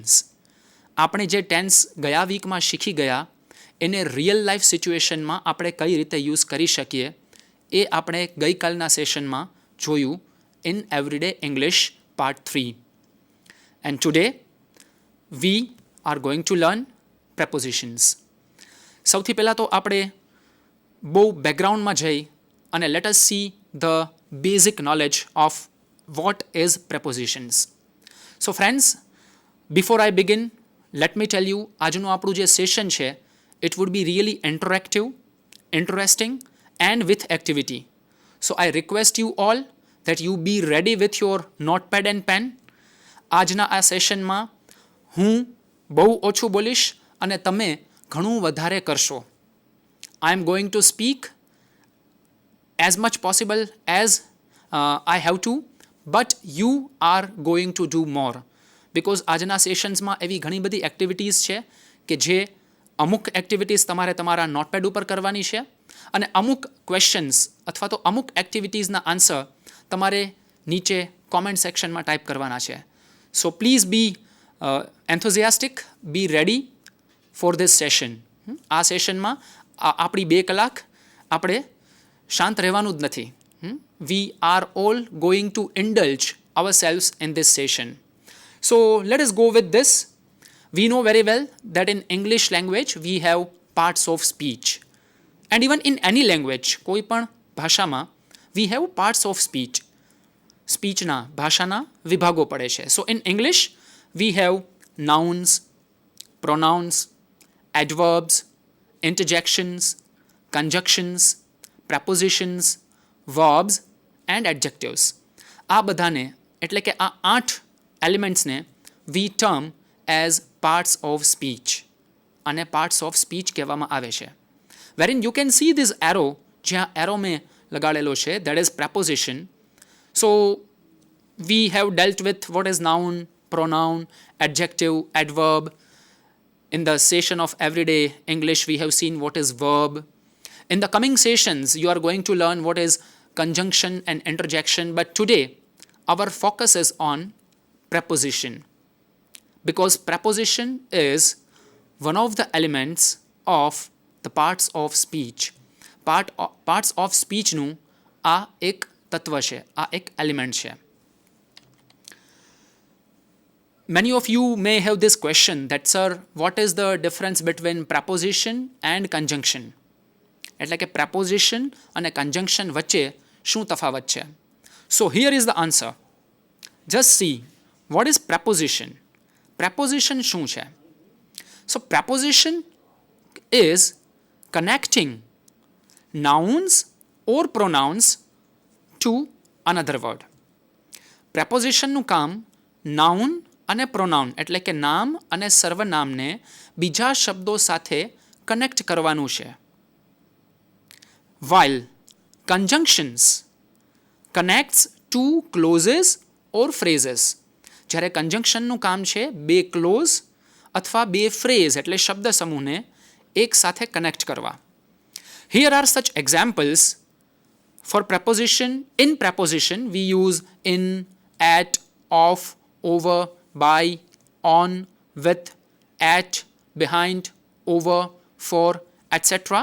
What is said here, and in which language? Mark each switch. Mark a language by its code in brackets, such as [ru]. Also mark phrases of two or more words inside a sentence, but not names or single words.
[gu] આપણે જે ટેન્સ ગયા વીકમાં શીખી ગયા એને [en] real life situationમાં [gu] આપણે કઈ રીતે યુઝ કરી શકીએ એ આપણે ગઈકાલના સેશનમાં જોયું [en] in everyday English part 3. and today we are going to learn prepositions. [gu] સૌથી પહેલાં તો આપણે બહુ બેકગ્રાઉન્ડમાં જઈ અને [en] let us see the basic knowledge of what is prepositions. so friends, before I begin, let me tell you, [gu] આજનું આપણું જે સેશન છે [en] it would be really interactive, interesting and with activity. So I request you all that you be ready with your notepad and pen. [gu] આજના આ સેશનમાં હું બહુ ઓછું બોલીશ અને તમે ઘણું વધારે કરશો. [en] I am going to speak as much possible as I have to, but you are going to do more. [gu] બિકોઝ આજના સેશન્સમાં એવી ઘણી બધી એક્ટિવિટીઝ છે કે જે અમુક એક્ટિવિટીઝ તમારે તમારા નોટપેડ ઉપર કરવાની છે અને અમુક ક્વેશ્ચન્સ અથવા તો અમુક એક્ટિવિટીઝના આન્સર તમારે નીચે [en] comment sectionમાં [gu] ટાઈપ કરવાના છે. [en] so please be enthusiastic, be ready for this session. [gu] આ સેશનમાં આપણી 2 કલાક આપણે શાંત રહેવાનું જ નથી. [en] we are all going to indulge ourselves in this session. so let us go with this. We know very well that in English language we have parts of speech. And even in any language, [gu] કોઈ પણ ભાષામાં [en] we have parts of speech. [gu] સ્પીચના ભાષાના વિભાગો પડે છે. [en] so in English we have nouns, pronouns, adverbs, interjections, conjunctions, prepositions, verbs and adjectives. [gu] આ બધાને એટલે કે આ 8 એલિમેન્ટ્સને [en] we term as parts of speech [gu] અને [en] parts of speech [gu] કહેવામાં આવે છે. [en] wherein you can see this arrow, [gu] જ્યાં arrow મેં લગાડેલો છે, [en] that is preposition. So we have dealt with what is noun, pronoun, adjective, adverb. In the session of everyday English we have seen what is verb. In the coming sessions you are going to learn what is conjunction and interjection, but today our focus is on preposition, because preposition is one of the elements of the parts of speech. Parts of speech [gu] નું આ એક તત્વ છે, આ એક એલિમેન્ટ છે. [en] Many of you may have this question that, sir, what is the difference between preposition and conjunction? [gu] એટલે કે preposition અને conjunction વચ્ચે શું તફાવત છે? [en] So here is the answer. Just see, what is preposition? [gu] Preposition શું છે? [en] So preposition is connecting nouns or pronouns to another word. [gu] Prepositionનું કામ noun અને pronoun એટલે કે નામ અને સર્વનામને બીજા શબ્દો સાથે કનેક્ટ કરવાનું છે. [en] While conjunctions connects two clauses or phrases. [gu] જ્યારે conjunctionનું કામ છે 2 ક્લોઝ અથવા 2 ફ્રેઝ એટલે શબ્દ સમૂહને એક સાથે કનેક્ટ કરવા. [en] Here are such examples. For preposition, in preposition we use in, at, of, over, by, on, with, at, behind, over, for, etc.